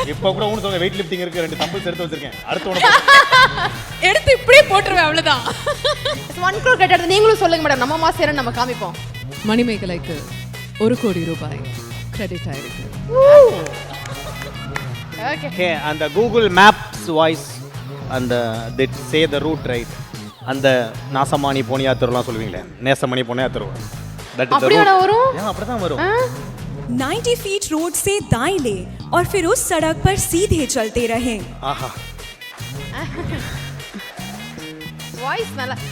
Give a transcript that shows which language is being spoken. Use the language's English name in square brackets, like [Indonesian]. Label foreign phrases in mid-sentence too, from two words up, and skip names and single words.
[Tamil] இப்போ கூட ஒன்னு சொல்லுங்க [English] weight lifting [Tamil] இருக்கு 2 தம்பிள்ஸ் எடுத்து வச்சிருக்கேன். அடுத்து ஒன்னு எடுத்து இப்படியே போட்டுருவேன் அவ்வளவுதான். 1 crore கிரெடிட் நீங்களும் சொல்லுங்க மேடம், நம்ம மாசேரன் நம்ம காமிப்போம். மணிமேகலைக்கு 1 கோடி ரூபாய் கிரெடிட் ஆயிருக்கு. ஓகே [English] Okay, and the Google Maps voice and they say the route right. [Tamil] அந்த நாசமானி போனியா தெருலாம் சொல்லுவீங்களே, நேசமணி போனியா தெரு. [English] That is the [Tamil] அப்படியே [English] route. [Tamil] வரும்? ஏன் அப்படிதான் வரும்? [Hindi] 90 feet रोड से दाएं ले और फिर उस सड़क पर सीधे चलते रहें. [Tamil] ஆஹா. வாய்ஸ் நல்லா